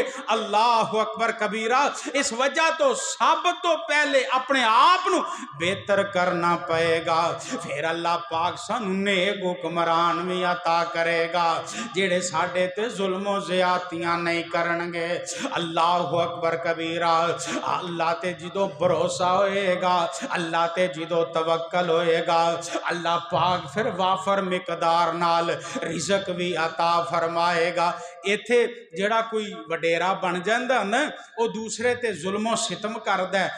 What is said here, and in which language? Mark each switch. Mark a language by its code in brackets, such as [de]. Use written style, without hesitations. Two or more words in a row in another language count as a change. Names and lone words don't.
[ar] الله أكبر كبيرا. [pa] ਇਸ ਵਜ੍ਹਾ ਤੋਂ ਸਭ ਤੋਂ ਪਹਿਲੇ ਅਪਣੇ ਆਪ ਨੂੰ ਬਿਹਤਰ ਕਰਨਾ ਪਏਗਾ, ਫਿਰ ਅੱਲਾਹ ਪਾਕ ਸਾਨੂੰ ਨੇਕ ਹੁਕਮਰਾਨ ਭੀ ਅਤਾ ਕਰੇਗਾ ਜਿਹੜੇ ਸਾਡੇ ਤੇ ਜ਼ੁਲਮ ਜ਼ਿਆਦਤੀਆਂ ਨਹੀਂ ਕਰਨਗੇ। [ar] الله أكبر كبيرا. [pa] ਅੱਲਾਹ ਤੇ ਜਿਦੋਂ ਭਰੋਸਾ ਹੋਏਗਾ, ਅੱਲਾਹ ਤੇ ਜਿਦੋਂ ਤਵੱਕਲ ਹੋਏਗਾ, ਅੱਲਾਹ ਪਾਕ ਫਿਰ ਵਾਫ਼ਰ ਮਿਕਦਾਰ ਨਾਲ ਰਿਜ਼ਕ ਭੀ ਅਤਾ ਫ਼ਰਮਾਏਗਾ। ਇੱਥੇ ਜਿਹੜਾ ਕੋਈ ਵਡੇਰਾ ਬਣ ਜਾਂਦਾ ਨਾ ਵੋ ਦੂਸਰੇ ਤੇ ਜ਼ੁਲਮੋ ਸਿਤਮ ਕਰਦਾ ਹੈ।